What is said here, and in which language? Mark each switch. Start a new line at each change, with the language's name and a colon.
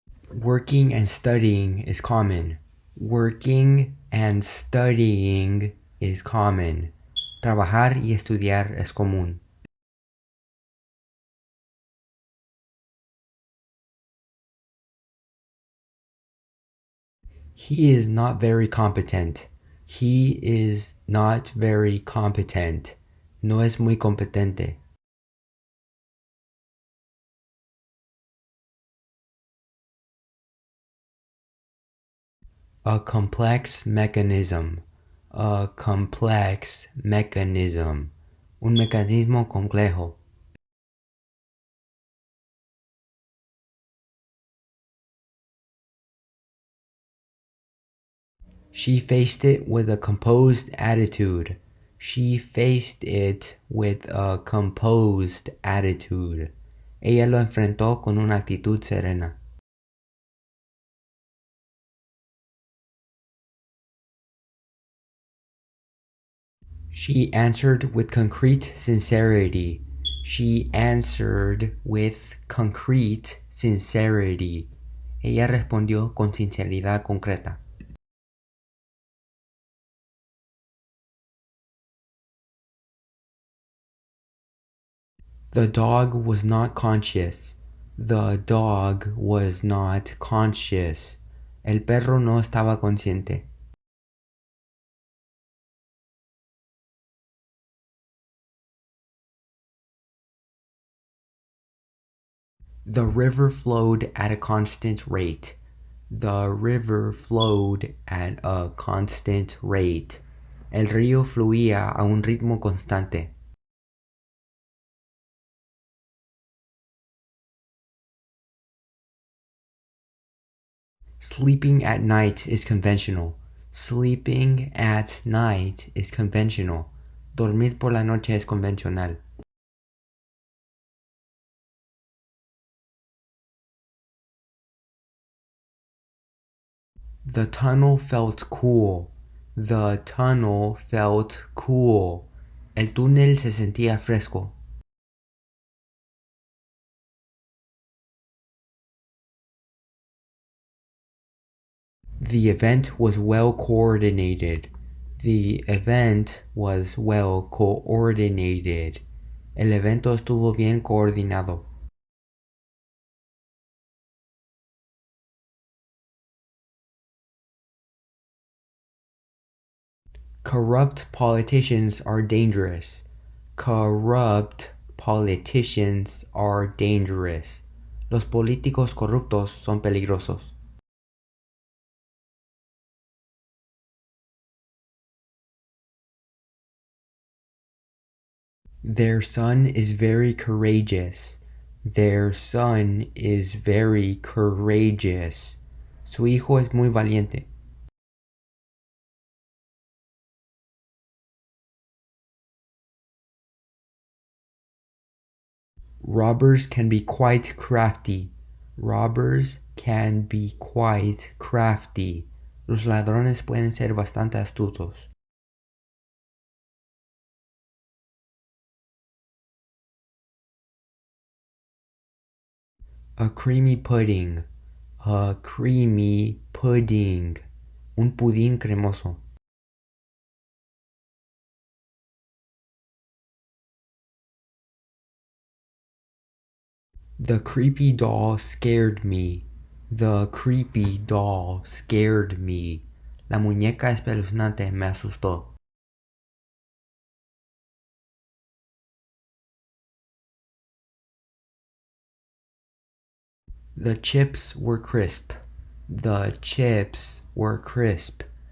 English: Working and studying is common. Working and studying is common.
Spanish: Trabajar y estudiar es común.
English: He is not very competent. He is not very competent.
Spanish: No es muy competente.
English: A complex mechanism. A complex mechanism.
Spanish: Un mecanismo complejo.
English: She faced it with a composed attitude. She faced it with a composed attitude.
Spanish: Ella lo enfrentó con una actitud serena.
English: She answered with concrete sincerity. She answered with concrete sincerity.
Spanish: Ella respondió con sinceridad concreta.
English: The dog was not conscious. The dog was not conscious.
Spanish: El perro no estaba consciente.
English: The river flowed at a constant rate. The river flowed at a constant rate.
Spanish: El río fluía a un ritmo constante.
English: Sleeping at night is conventional. Sleeping at night is conventional.
Spanish: Dormir por la noche es convencional.
English: The tunnel felt cool. The tunnel felt cool.
Spanish: El túnel se sentía fresco.
English: The event was well coordinated. The event was well coordinated.
Spanish: El evento estuvo bien coordinado.
English: Corrupt politicians are dangerous. Corrupt politicians are dangerous.
Spanish: Los políticos corruptos son peligrosos.
English: Their son is very courageous. Their son is very courageous.
Spanish: Su hijo es muy valiente.
English: Robbers can be quite crafty. Robbers can be quite crafty.
Spanish: Los ladrones pueden ser bastante astutos.
English: A creamy pudding. A creamy pudding.
Spanish: Un pudín cremoso.
English: The creepy doll scared me. The creepy doll scared me.
Spanish: La muñeca espeluznante me asustó.
English: The chips were crisp. The chips were crisp.